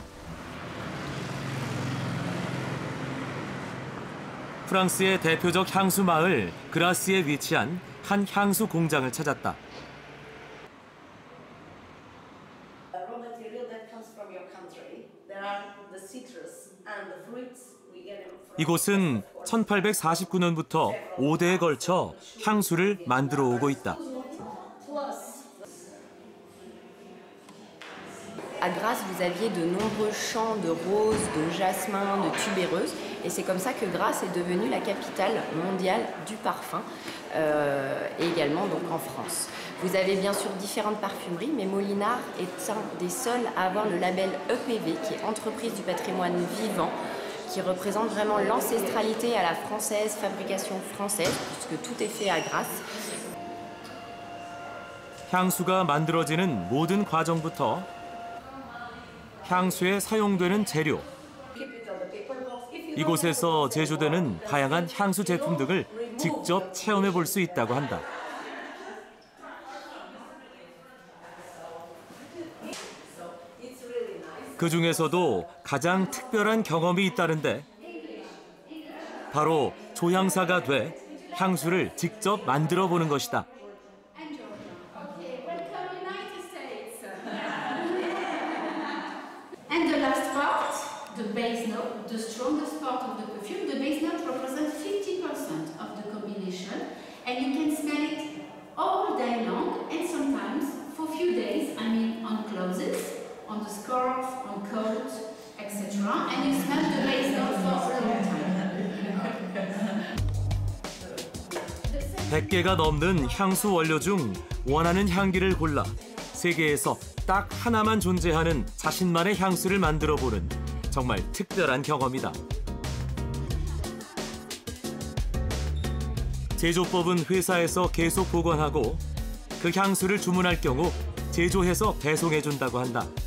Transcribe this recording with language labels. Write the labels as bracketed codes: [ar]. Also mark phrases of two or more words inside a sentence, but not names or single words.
[ko] 프랑스의 대표적 향수 마을 그라스에 위치한 한 향수 공장을 찾았다. 이곳은 1849년부터 5대에 걸쳐 향수를 만들어 오고 있다. [fr] À Grasse, vous aviez de nombreux champs de roses, de jasmin, de tubéreuses. Et c'est comme ça que Grasse est devenue la capitale mondiale du parfum, et également donc en France. Vous avez bien sûr différentes parfumeries, mais Molinard est un des seuls à avoir le label EPV, qui est Entreprise du patrimoine vivant, qui représente vraiment l'ancestralité à la française, fabrication française, puisque tout est fait à Grasse. [ko] 향수가 만들어지는 모든 과정부터 향수에 사용되는 재료, 이곳에서 제조되는 다양한 향수 제품 등을 직접 체험해 볼 수 있다고 한다. 그 중에서도 가장 특별한 경험이 있다는데 바로 조향사가 돼 향수를 직접 만들어 보는 것이다. [en] And the last part, the base note, the strongest part of the perfume, the base note represents 50% of the combination, and you can smell it all day long, and sometimes for a few days, I mean on clothes, on the scarf, on coat, etc. And you smell the base note for a long time. [ko] 100개가 넘는 향수 원료 중 원하는 향기를 골라 세계에서 딱 하나만 존재하는 자신만의 향수를 만들어 보는 정말 특별한 경험이다. 제조법은 회사에서 계속 보관하고 그 향수를 주문할 경우 제조해서 배송해준다고 한다.